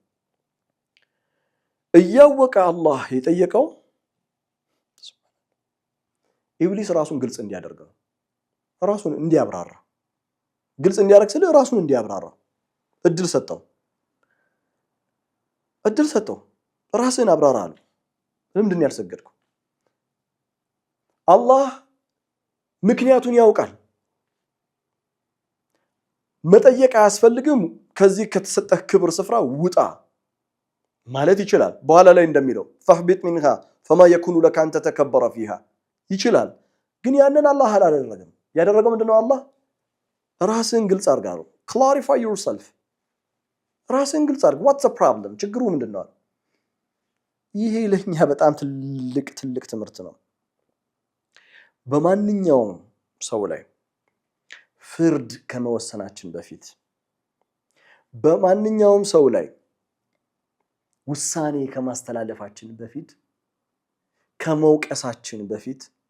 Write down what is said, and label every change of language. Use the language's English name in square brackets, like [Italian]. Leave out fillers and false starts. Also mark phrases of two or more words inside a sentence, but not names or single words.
[Amharic] እያወቀ አላህ የጠየቀው ኢብሊስ ራሱን ግልጽ እንዲያደርገው ራሱን እንዲያብራራ ግልጽ እንዲያደርግ ስለ ራሱን እንዲያብራራ እድል ሰጠው ራስን አብራራ አለ ለምንድን ያልሰገድከው አላህ ምክንያቱን ያውቃል መጠየቅ አያስፈልግም ከዚህ ከተሰጠህ ክብር ስፍራ ውጣ ማለት ይችላል በኋላ ላይ እንደሚለው [Arabic] فاهبط منها فما يكون لك أن تتكبر فيها [Amharic] ይችላል ግን ያንን አላህ አላደረገም ያደረገው ምንድነው አላህ ራስን ግልጽ አድርጋው [English] clarify yourself [Amharic] ራስን ግልጽ አድርግ [English] what's the problem [Amharic] ችግሩ ምንድነው ይሄ ለኛ በጣም ትልቅ ትምህርት ነው በማንኛውም ሰው ላይ ፍርድ ከመወሰናችን በፊት በማንኛውም ሰው ላይ ውሳኔ ከማስተላለፋችን በፊት ከመውቀሳችን በፊት